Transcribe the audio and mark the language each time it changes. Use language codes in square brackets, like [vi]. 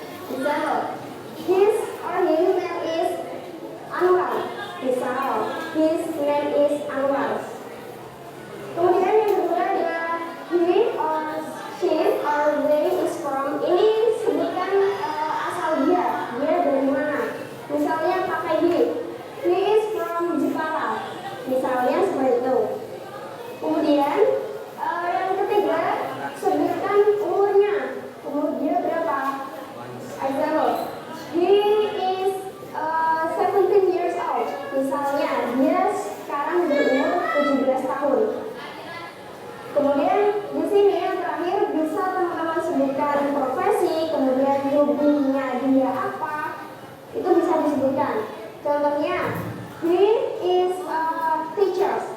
[id] Misal, [en] his or him name is Anwar. Misal, his name is Anwar. [id] Kemudian yang kedua adalah [en] he or she or they is from. [id] Ini sebutkan asal dia dari mana. Misalnya pakai [en] he is from Jepara. [id] Misalnya seperti itu. Kemudian yang ketiga sebutkan umurnya. Umur dia berapa? [en] Example, he is 17 years old. [id] Misalnya dia sekarang berumur 17 tahun. Kemudian di sini yang terakhir bisa teman-teman sebutkan profesi, kemudian hobinya dia apa, itu bisa disebutkan. Contohnya, [en] he is a teacher.